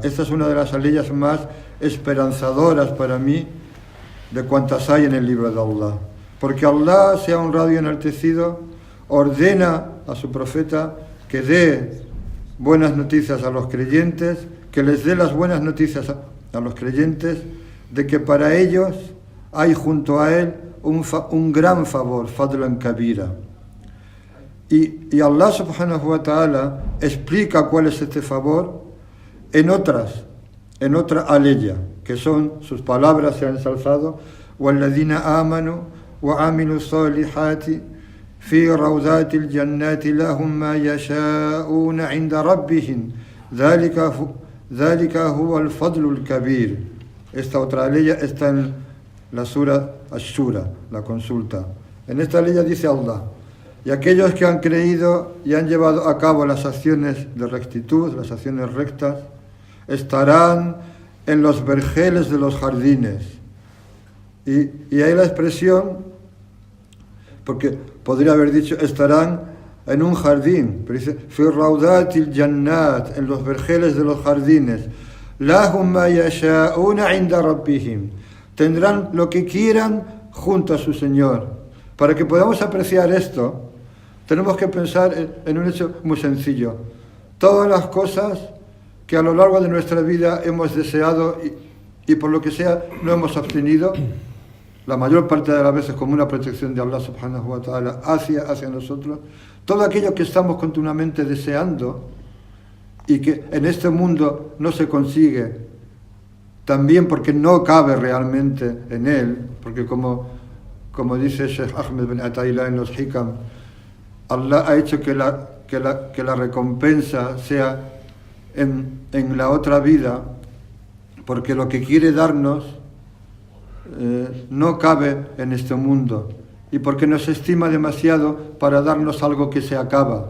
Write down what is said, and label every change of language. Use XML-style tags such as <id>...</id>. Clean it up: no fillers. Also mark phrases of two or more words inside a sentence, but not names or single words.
<es>Esta es una de las aleyas más esperanzadoras para mí de cuantas hay en el libro de Allah, porque Allah, sea honrado y enaltecido, ordena a su profeta que dé buenas noticias a los creyentes, que les dé las buenas noticias a los creyentes de que para ellos hay junto a él un gran favor,</es> <ar>فَضْلًا كَبِيرًا.</ar> <es>Y Allah</es> <ar>سبحانه وتعالى</ar> <es>explica cuál es este favor en otra aleya, que son sus palabras, se han ensalzado,</es> <ar>وَالَّذِينَ آمَنُوا وَعَمِلُوا الصَّالِحَاتِ في روضات الجنات لهم ما يشاءون عند ربهم ذلك هو الفضل الكبير.</ar> <es>Esta otra ley está en la sura Ash-Shura, la consulta. En esta ley dice Allah, y aquellos que han creído y han llevado a cabo las acciones de rectitud, las acciones rectas, estarán en los vergeles de los jardines. Y hay la expresión, porque podría haber dicho estarán en un jardín, pero dice</es> <ar>فِي رَوْضَاتِ الْجَنَّاتِ,</ar> <es>en los vergeles de los jardines,</es> <ar>لَهُمْ مَا يَشَاءُونَ عِنْدَ رَبِّهِمْ,</ar> <es>tendrán lo que quieran junto a su Señor. Para que podamos apreciar esto, tenemos que pensar en un hecho muy sencillo. Todas las cosas que a lo largo de nuestra vida hemos deseado y por lo que sea no hemos obtenido, la mayor parte de las veces como una protección de Allah</es> <ar>سبحانه وتعالى</ar> <es>hacia nosotros, todo aquello que estamos continuamente deseando y que en este mundo no se consigue, también porque no cabe realmente en él, porque como dice Sheikh Ahmed bin Ata'illah en los Hikam, Allah ha hecho que la recompensa sea en la otra vida, porque lo que quiere darnos no cabe en este mundo y porque nos estima demasiado para darnos algo que se acaba.</es>